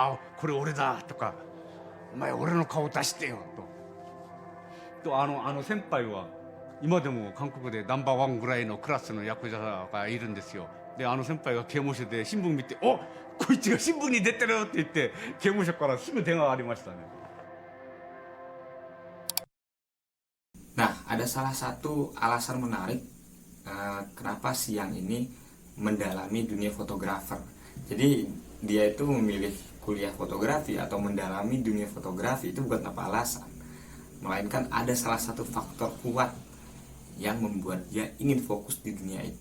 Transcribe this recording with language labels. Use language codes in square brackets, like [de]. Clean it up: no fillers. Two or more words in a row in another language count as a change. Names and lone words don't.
[ja] ああこれ俺だとか、お前俺の顔出してよと。あの先輩は今でも韓国でナンバーワンぐらいのクラスのヤクザがいるんですよ。で先輩が刑務所で新聞見て、おこいつが新聞に出てるって言って刑務所からすぐ電話ありましたね。 [id] Nah, ada salah satu alasan menarik kenapa si Yang ini mendalami dunia fotografer. Jadi dia itu memilih kuliah fotografi atau mendalami dunia fotografi itu bukan tanpa alasan, melainkan ada salah satu faktor kuat yang membuat dia ingin fokus di dunia itu.